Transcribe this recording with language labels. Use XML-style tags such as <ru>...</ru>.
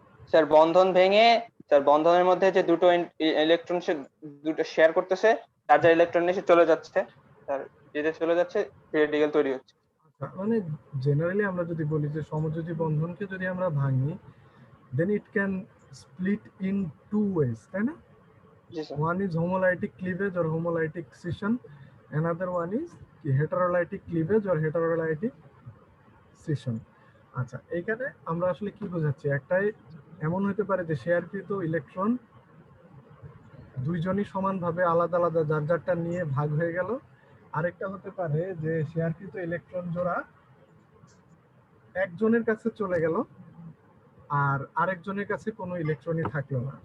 <bn>Sir বন্ধন ভেঙে, sir বন্ধনের মধ্যে যে দুটো ইলেকট্রন সে দুটো শেয়ার করতেছে, তার যা ইলেকট্রন এসে চলে যাচ্ছে, স্যার যেটা চলে যাচ্ছে ফ্রি রেডিক্যাল তৈরি হচ্ছে। মানে জেনারেলি আমরা যদি বলি যে সমযোজী বন্ধনকে যদি আমরা ভাঙি,</bn> <en>then it can split in two ways,</en> <bn>তাই না? জি sir.</bn> <en>One is homolytic cleavage or homolytic scission, another one is heterolytic cleavage or heterolytic scission.</en> <bn>আচ্ছা, এখানে আমরা আসলে কি বোঝাচ্ছি, একটাই এমন হতে পারে যে শেয়ারকৃত ইলেকট্রন দুইজনই সমানভাবে আলাদা আলাদা যার যারটা নিয়ে ভাগ হয়ে গেল। আরেকটা হতে পারে যে শেয়ারকৃত ইলেকট্রন জোড়া একজনের কাছে চলে গেল আর আরেকজনের কাছে কোনো ইলেকট্রনই থাকলো না।</bn>